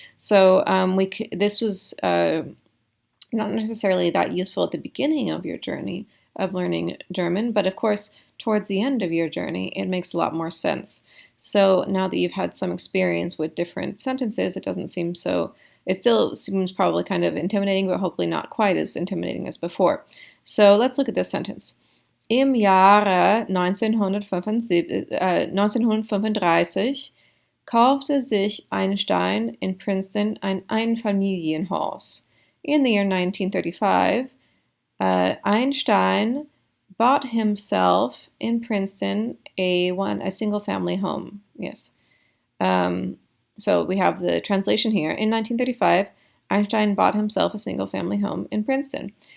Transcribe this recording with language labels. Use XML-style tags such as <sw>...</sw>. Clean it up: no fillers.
<en>So this was not necessarily that useful at the beginning of your journey of learning German, but of course, towards the end of your journey, it makes a lot more sense. So now that you've had some experience with different sentences, it still seems probably kind of intimidating, but hopefully not quite as intimidating as before. So let's look at this sentence.</en> <de>Im Jahre 1935 kaufte sich Einstein in Princeton ein Einfamilienhaus.</de> <en>In the year 1935, Einstein bought himself in Princeton a single-family home. Yes. So we have the translation here. In 1935, Einstein bought himself a single-family home in Princeton.</en>